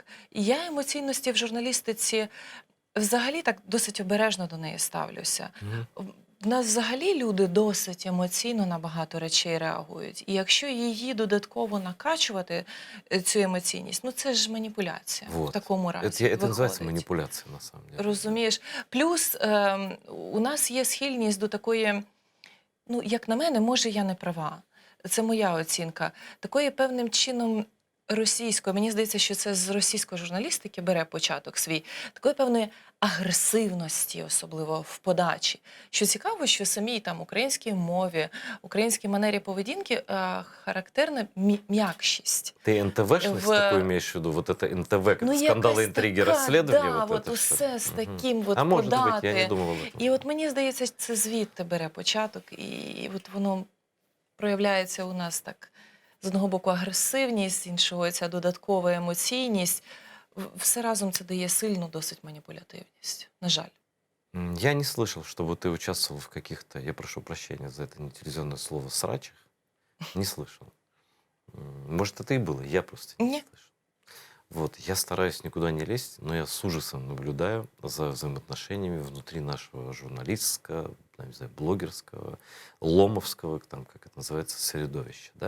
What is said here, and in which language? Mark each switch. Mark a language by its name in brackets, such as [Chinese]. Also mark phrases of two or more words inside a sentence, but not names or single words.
[Ukrainian] І я емоційності в журналістиці взагалі так досить обережно до неї ставлюся. Мгм. В нас взагалі люди досить емоційно на багато речей реагують. І якщо її додатково накачувати, цю емоційність, ну це ж маніпуляція в [Russian] Вот. [Ukrainian] такому разі. [Russian] Это называется [Ukrainian] виходить. [Russian] манипуляция, на самом деле. [Ukrainian] Розумієш? Плюс у нас є схильність до такої, ну, як на мене, може, я не права. Це моя оцінка. Такої певним чином російської, мені здається, що це з російської журналістики бере початок свій, такої певної агресивності, особливо в подачі. Що цікаво, що самій там українській мові, українській манері поведінки характерна м'якшість. [Russian] Ты НТВшность такую имеешь в виду? Вот это НТВ, как скандалы, [Ukrainian] якась [Russian] интриги, [Ukrainian] така, [Russian] расследования? да, вот это [Ukrainian] от [Russian] всё? [Ukrainian] усе з Мгм. таким от [Russian] А может быть, я [Ukrainian] подати. [Russian] не думал об этом. [Ukrainian] І от мені здається, це звідти бере початок, і от воно проявляється у нас так. З одного боку агресивність, з іншого ця додаткова емоційність. Все разом це дає сильну досить маніпулятивність. На жаль. [Russian] Я не слышал, чтобы ты участвовал в каких-то, я прошу прощения за это нетелевизионное слово, срачах. Не слышал. Может, это и было, я просто не [Ukrainian] Ні. [Russian] слышал. Вот, я стараюсь никуда не лезть, но я с ужасом наблюдаю за взаимоотношениями внутри нашего журналистского, не знаю, блогерского, ломовского, там, как это называется, средовища, да?